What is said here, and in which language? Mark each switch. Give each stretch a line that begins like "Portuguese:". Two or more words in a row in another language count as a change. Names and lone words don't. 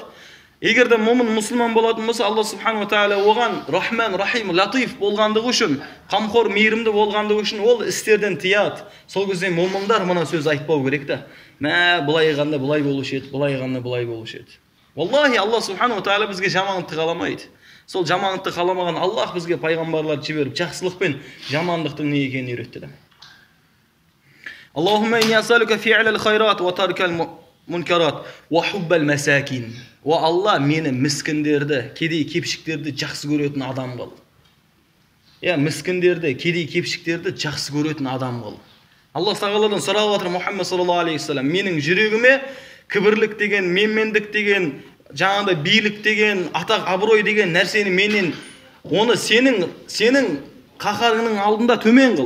Kazakh: Егер де момын мұсылман болатын болса,
Arabic: الله سبحانه وتعالى
Kazakh: оған
Arabic: رحمن رحيم لطيف
Kazakh: болғандығы үшін, қамқор мейірімді болғандығы үшін ол істерден тыяды. Сол кезде момындар мына сөз айтпау керек та. Бұлай қанда бұлай болушы еді, бұлай қанда бұлай болушы еді. Валлахи,
Arabic: الله سبحانه وتعالى
Kazakh: бізге жамандықты қаламайды. Сол жамандықты қаламаған Аллах бізге пайғамбарлар жіберіп, жақсылық пен жамандықтың не екенін үйретті.
Arabic: اللهم إني أسألك فعل الخيرات وترك المنكرات وحب المساكين.
Kazakh: О Алла, мені міскіндерді, кедей кепшіктерді жақсы көретін адам қыл. Міскіндерді, кедей кепшіктерді жақсы көретін адам қыл. Алла тағаладан сұрап жатыр Мұхаммед
Arabic: صلى الله عليه وسلم,
Kazakh: менің жүрегіме кібірлік деген, менмендік деген, жаңағыдай билік деген, атақ абырой деген нәрсені менен, оны сенің қаһарыңның алдында төмен қыл.